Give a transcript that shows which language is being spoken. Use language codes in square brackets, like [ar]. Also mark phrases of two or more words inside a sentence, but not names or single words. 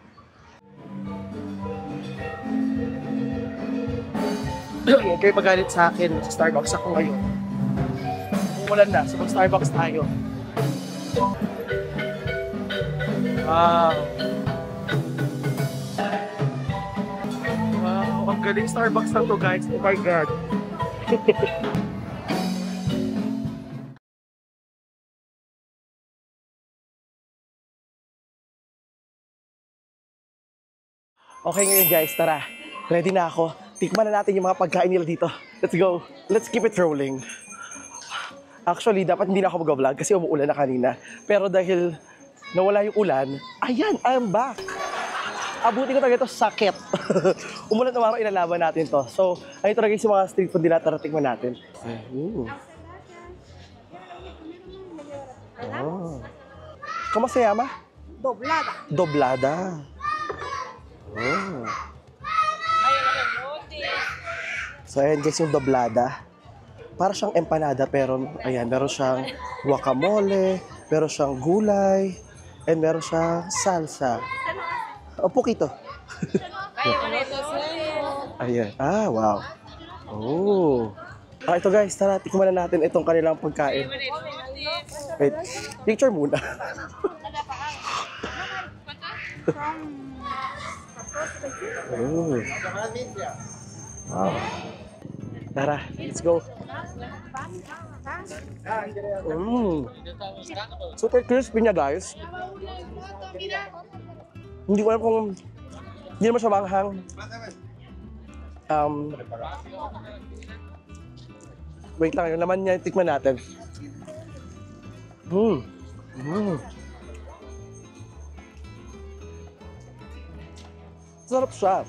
[tl] Huwag kayo magalit sa akin, sa Starbucks ako ngayon. Umuulan na, so mag-Starbucks tayo. Wow. Ang galing Starbucks na to guys. [en] Oh my God. [tl] Okay ngayon guys, tara. Ready na ako. Tikman na natin yung mga pagkain nila dito. [en] Let's go. Let's keep it rolling. [tl] Actually, dapat hindi na ako mag-vlog kasi umuulan na kanina. Pero dahil nawala yung ulan, ayan, [en] I'm back. [tl] Abuti ko talaga ito, sakit. Umulan na araw, ilalaban natin to. So, ayun talaga yung mga street food nila, tara tikman natin. Oh. [es] ¿Cómo se llama? Doblada. Doblada. Oh. [tl] So, ayan guys yung doblada. Para siyang empanada, pero ayan, meron siyang guacamole, meron siyang gulay, and meron siyang salsa. [es] Un poquito. [tl] Ayan. Ah, wow. Oh. Ito guys, tara, tikman na natin itong kanilang pagkain. Wait, picture muna. Oh. Wow. Tara, [en] let's go. [tl] Super crispy niya guys. Hindi ko alam kung hindi naman siya manghang. Wait lang, yung laman niya, tikman natin. Sarap siya.